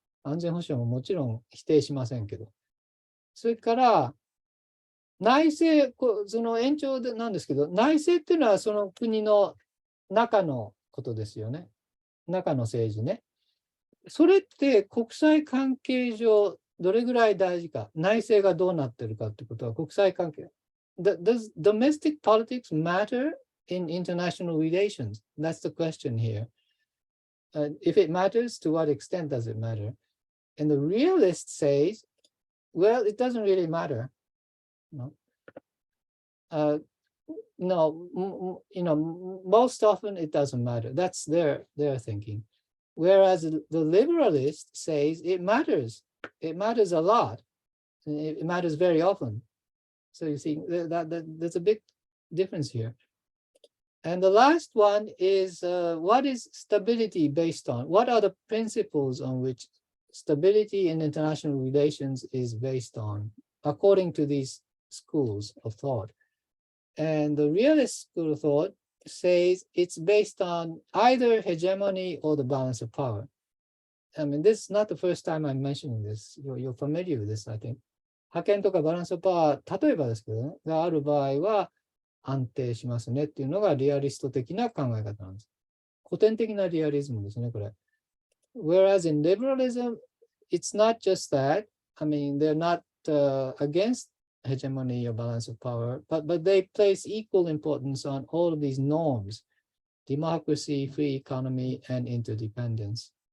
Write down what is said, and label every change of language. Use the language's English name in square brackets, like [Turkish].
[Japanese] 安全保障ももちろん否定しませんけど。それから内政、その延長なんですけど、内政っていうのはその国の中のことですよね。中の政治ね。それって国際関係上どれぐらい大事か、内政がどうなってるかってことは国際関係。 [English] Does domestic politics matter in international relations? That's the question here. If it matters, to what extent does it matter? And the realist says, well, it doesn't really matter. No, most often it doesn't matter. That's their thinking. Whereas the liberalist says it matters. It matters a lot. It matters very often. So you see, there's a big difference here. And the last one is what is stability based on? What are the principles on which stability in international relations is based on, according to these schools of thought? And the realist school of thought says it's based on either hegemony or the balance of power. I mean, this is not the first time I'm mentioning this. You're familiar with this, I think. [Japanese] 覇権とかバランスオブパワー、例えばですけどね、がある場合は安定しますねっていうのがリアリスト的な考え方なんです。古典的なリアリズムですね、これ。 [English] Whereas in liberalism, it's not just that. I mean, they're not against hegemony or balance of power, but they place equal importance on all of these norms: democracy, free economy, and interdependence.